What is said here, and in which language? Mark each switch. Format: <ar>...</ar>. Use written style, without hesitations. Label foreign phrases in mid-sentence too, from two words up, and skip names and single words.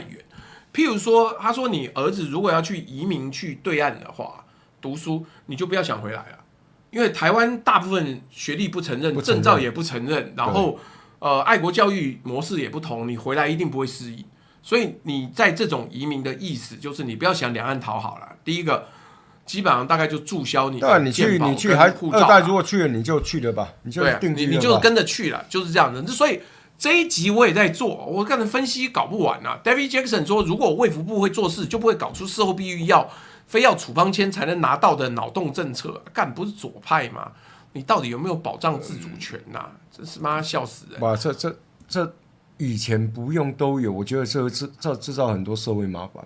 <zh>譬如說，他說你兒子如果要去移民去對岸的話，讀書你就不要想回來了，因為台灣大部分學歷不承認，證照也不承認，然後愛國教育模式也不同，你回來一定不會適應。所以你在這種移民的意思就是你不要想兩岸討好了。第一個。基本上大概就註銷你的健保跟護照。二代如果去了你就去了吧，你就定居了吧，你就跟着去了，就是這樣子。所以這一集我也在做，我剛才分析搞不完啊。David Jackson 說，如果衛福部會做事，就不會搞出事後避孕藥非要處方簽才能拿到的腦洞政策。幹不是左派嗎？你到底有沒有保障自主權吶？真是媽笑死人！哇，這以前不用都有，我覺得這會製造很多社會麻煩。</zh>